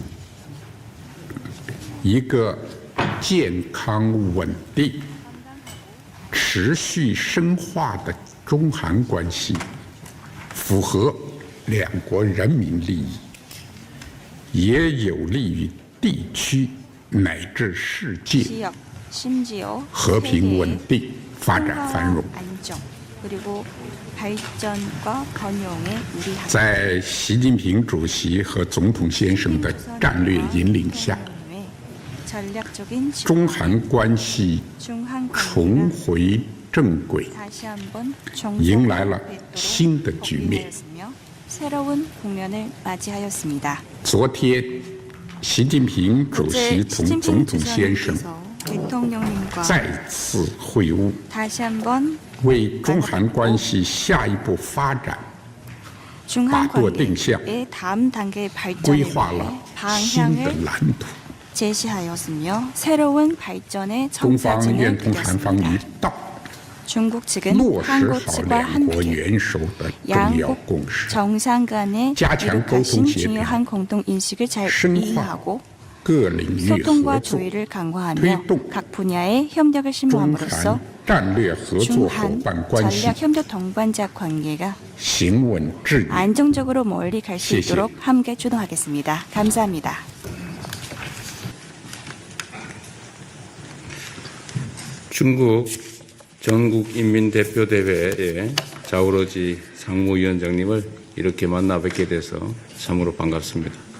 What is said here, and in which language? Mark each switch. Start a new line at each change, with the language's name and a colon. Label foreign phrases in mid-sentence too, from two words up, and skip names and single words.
Chinese: 一个健康、稳定、持续深化的中韩关系，符合两国人民利益，也有利于地区乃至世界
Korean: 지역, 심지어
Chinese: 和平稳
Korean: 세계의
Chinese: 定、发展繁荣。
Korean: 안정 그리고 발전과 번영에 유리하다.
Chinese: 在习近平主席和总统先生的战略引领下，
Korean: 전략적인
Chinese: 中韩关系
Korean: 중한
Chinese: 重
Korean: 관계가
Chinese: 回正轨，
Korean: 다시 한번
Chinese: 迎来了
Korean: 정상화되도록
Chinese: 新的局面。
Korean: 복귀되었으며 새로운 국면을 맞이하였습니다.
Chinese: 昨天，习近平主席
Korean: 어제
Chinese: 同
Korean: 시진핑
Chinese: 总统先生
Korean: 주석님께서 대통령님과
Chinese: 再次会晤，
Korean: 다시 한번
Chinese: 为中韩关系下一步发展
Korean: 중한
Chinese: 把舵定向，
Korean: 관계의 다음 단계의
Chinese: 规
Korean: 발전을
Chinese: 划
Korean: 위해
Chinese: 了新的
Korean: 방향을
Chinese: 蓝图。
Korean: 제시하였으며 새로운 발전의
Chinese: 中方
Korean: 청사진을
Chinese: 愿同韩方一
Korean: 그렸습니다.
Chinese: 道，
Korean: 중국 측은
Chinese: 落实
Korean: 한국
Chinese: 好
Korean: 측과
Chinese: 两国
Korean: 함께
Chinese: 元首的重要
Korean: 양국
Chinese: 共识，
Korean: 정상 간의
Chinese: 加强
Korean: 이룩하신
Chinese: 沟通协调，
Korean: 중요한 공동 인식을 잘
Chinese: 深化
Korean: 이해하고
Chinese: 各领域合
Korean: 소통과
Chinese: 作，
Korean: 조율을 강화하며
Chinese: 推动
Korean: 각 분야의 협력을
Chinese: 中
Korean: 심화함으로써
Chinese: 韩战略合作伙
Korean: 중한
Chinese: 伴关系
Korean: 전략 협력 동반자 관계가
Chinese: 行稳致远。
Korean: 안정적으로 멀리 갈 수
Chinese: 谢谢。
Korean: 있도록 함께 주도하겠습니다. 감사합니다. 중국 전국인민대표대회의 자오러지 상무위원장님을 이렇게 만나 뵙게 돼서 참으로 반갑습니다.